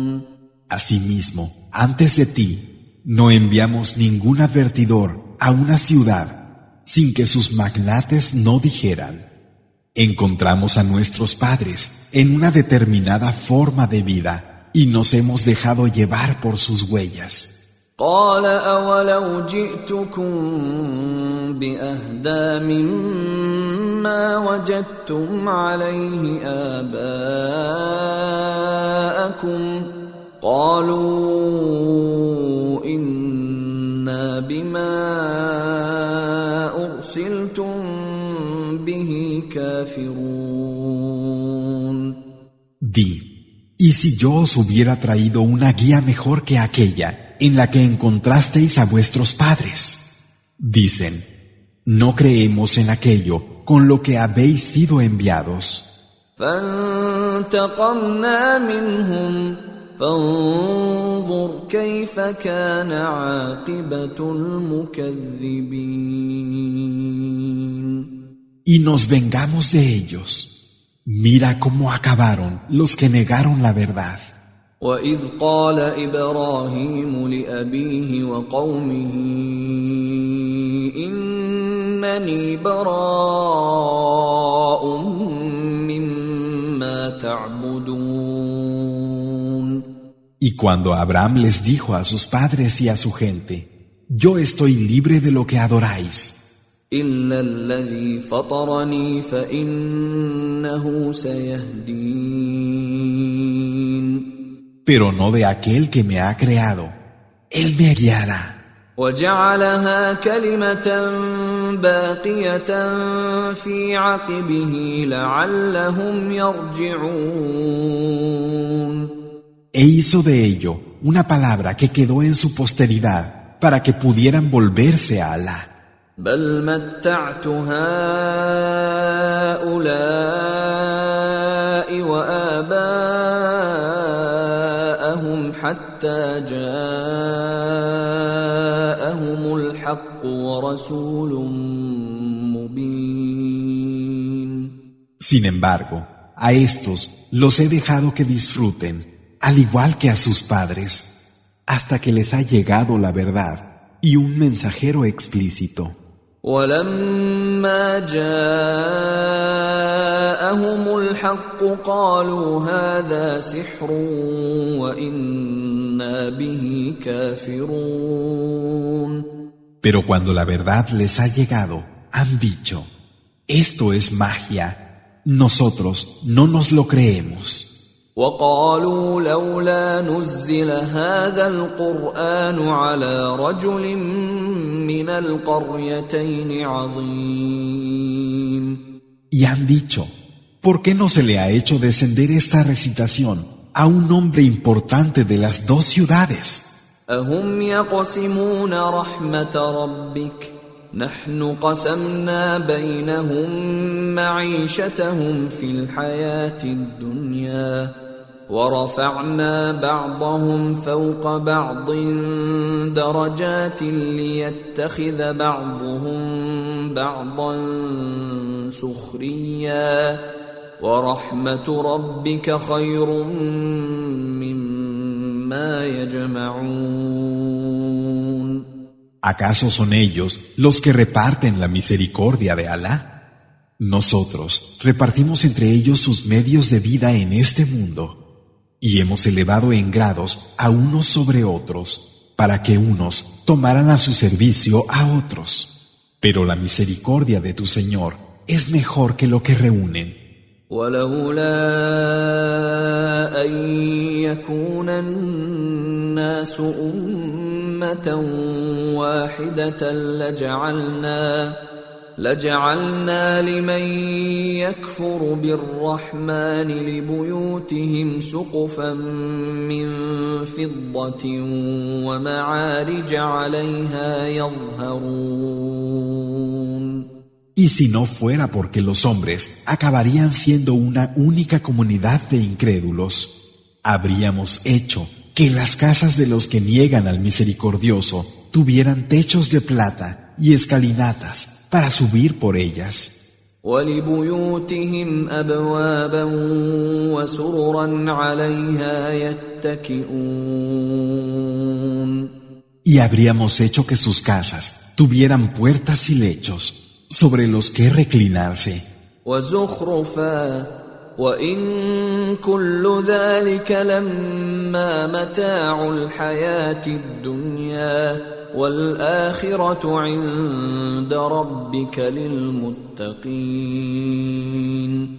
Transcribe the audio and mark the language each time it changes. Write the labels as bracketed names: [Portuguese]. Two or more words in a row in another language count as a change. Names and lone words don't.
[Spanish] Asimismo, antes de ti, no enviamos ningún advertidor a una ciudad sin que sus magnates no dijeran, encontramos a nuestros padres en una determinada forma de vida y nos hemos dejado llevar por sus huellas. [Arabic] قال أولو جئتكم بأهدى مما وجدتم عليه آباءكم قالوا إنا بما أرسلتم به كافرون. [Spanish] Di, ¿y si yo os hubiera traído una guía mejor que aquella en la que encontrasteis a vuestros padres? Dicen, no creemos en aquello con lo que habéis sido enviados. [Arabic] فانتقمنا منهم فانظر كيف كان عاقبة المكذبين. [Spanish] Y nos vengamos de ellos. Mira cómo acabaron los que negaron la verdad. [Arabic] وَإِذْ قَالَ إِبْرَاهِيمُ لِأَبِيهِ وَقَوْمِهِ إنني براء مما تعبدون. [Spanish] Y cuando Abraham les dijo a sus padres y a su gente, yo estoy libre de lo que adoráis, [Arabic] إلا الذي فطرني فإنه سيهدين. [Spanish] pero no de aquel que me ha creado, él me guiará. [Arabic] وجعلها كلمة باقية في عقبه لعلهم يرجعون. [Spanish] E hizo de ello una palabra que quedó en su posteridad para que pudieran volverse a Alá. [Arabic] بل متعت هؤلاء وآباءهم حتى جاءهم الحق ورسول مبين. [Spanish] Sin embargo, a estos los he dejado que disfruten, al igual que a sus padres, hasta que les ha llegado la verdad y un mensajero explícito. [Arabic] ولما جاءهم الحق قالوا هذا سحر وإنا به كافرون. [Spanish] Pero cuando la verdad les ha llegado, han dicho, esto es magia, nosotros no nos lo creemos. [Arabic] وقالوا لولا نزل هذا القرآن على رجل من القريتين عظيم. [Spanish] Y han dicho, ¿por qué no se le ha hecho descender esta recitación a un hombre importante de las dos ciudades? [Arabic] أهم يقسمون رحمة ربك نحن قسمنا بينهم معيشتهم في الحياة الدنيا ورفعنا بعضهم فوق بعض درجات ليتخذ بعضهم بعضا سخريا ورحمة ربك خير مما يجمعون. [Spanish] ¿Acaso son ellos los que reparten la misericordia de Alá? Nosotros repartimos entre ellos sus medios de vida en este mundo y hemos elevado en grados a unos sobre otros para que unos tomaran a su servicio a otros. Pero la misericordia de tu Señor es mejor que lo que reúnen. [Arabic] ولولا أن يكون الناس أمة واحدة لجعلنا لمن يكفر بالرحمن لبيوتهم سقفا من فضة ومعارج عليها يظهرون. [Spanish] Y si no fuera porque los hombres acabarían siendo una única comunidad de incrédulos, habríamos hecho que las casas de los que niegan al misericordioso tuvieran techos de plata y escalinatas para subir por ellas. [Arabic] ولبيوتهم أبوابا وسررا عليها يتكئون. [Spanish] Y habríamos hecho que sus casas tuvieran puertas y lechos sobre los que reclinarse. [Arabic] وزخرفا وإن كل ذلك لما متاع الحياة الدنيا والآخرة عند ربك للمتقين.